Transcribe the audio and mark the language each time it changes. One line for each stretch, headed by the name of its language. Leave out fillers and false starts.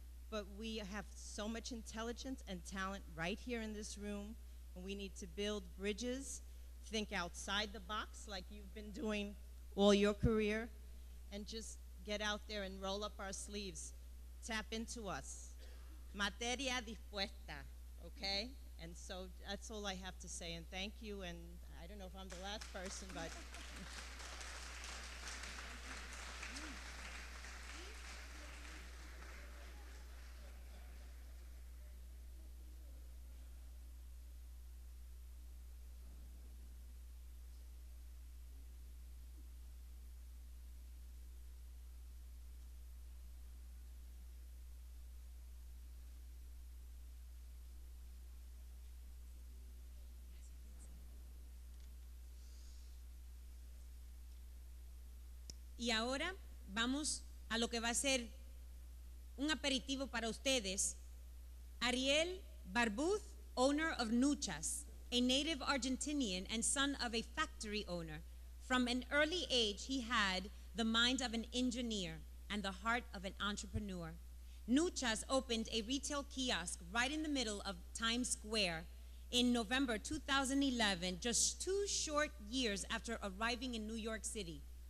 English: but we have so much intelligence and talent right here in this room, and we need to build bridges, think outside the box like you've been doing all your career, and just get out there and roll up our sleeves, tap into us.
Spanish: Materia dispuesta, okay?
English: And so that's all I have to say, and thank you, and I don't know if I'm the last person, but.
Spanish: Y ahora vamos a lo que va a ser un aperitivo para ustedes.
English: Ariel Barbouth, owner of Nuchas, a native Argentinian and son of a factory owner. From an early age, he had the mind of an engineer and the heart of an entrepreneur. Nuchas opened a retail kiosk right in the middle of Times Square in November 2011, just 2 short years after arriving in New York City.